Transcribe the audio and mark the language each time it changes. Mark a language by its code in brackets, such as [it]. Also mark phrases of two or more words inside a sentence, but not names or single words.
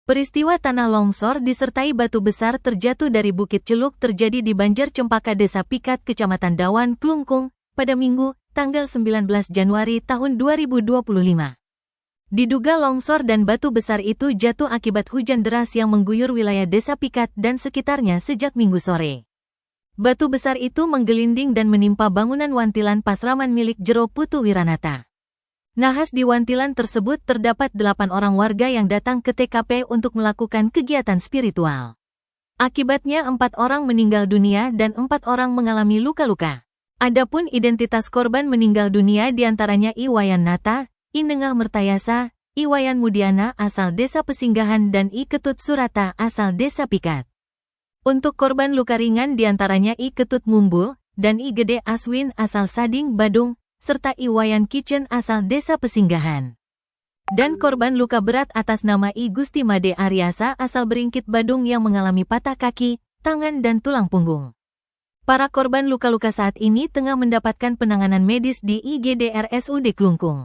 [id] Peristiwa tanah longsor disertai batu besar terjatuh dari Bukit Celuk terjadi di Banjar Cempaka Desa Pikat, Kecamatan Dawan, Klungkung, pada Minggu, tanggal 19 Januari tahun 2025. Diduga longsor dan batu besar itu jatuh akibat hujan deras yang mengguyur wilayah Desa Pikat dan sekitarnya sejak Minggu sore. Batu besar itu menggelinding dan menimpa bangunan wantilan Pasraman milik Jero Putu Wiranata. Nahas di wantilan tersebut terdapat 8 orang warga yang datang ke TKP untuk melakukan kegiatan spiritual. Akibatnya 4 orang meninggal dunia dan 4 orang mengalami luka-luka. Adapun identitas korban meninggal dunia diantaranya Iwayan Nata, Inengah Mertayasa, Iwayan Mudiana asal Desa Pesinggahan dan I Ketut Surata asal Desa Pikat. Untuk korban luka ringan diantaranya I Ketut Mumbul dan I Gede Aswin asal Sading, Badung, serta Iwayan Kitchen asal Desa Pesinggahan. Dan korban luka berat atas nama I Gusti Made Aryasa asal Beringkit, Badung yang mengalami patah kaki, tangan dan tulang punggung. Para korban luka-luka saat ini tengah mendapatkan penanganan medis di IGD RSUD Klungkung.